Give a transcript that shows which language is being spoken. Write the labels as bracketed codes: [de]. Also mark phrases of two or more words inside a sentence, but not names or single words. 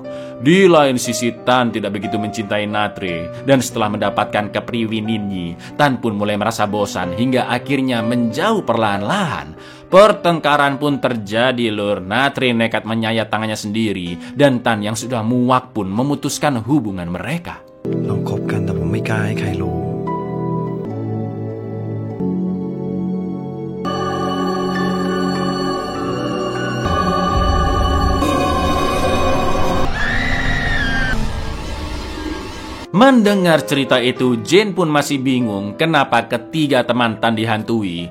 [id] Di lain sisi, Tan tidak begitu mencintai Natre, dan setelah mendapatkan kepriwininyi, Tan pun mulai merasa bosan hingga akhirnya menjauh perlahan-lahan. Pertengkaran pun terjadi lur. Natre nekat menyayat tangannya sendiri, dan Tan yang sudah muak pun memutuskan hubungan mereka. [th] เราคบกันแต่ผมไม่กล้าให้ใครรู้ [id] Mendengar cerita itu, Jin pun masih bingung kenapa ketiga teman Tan dihantui.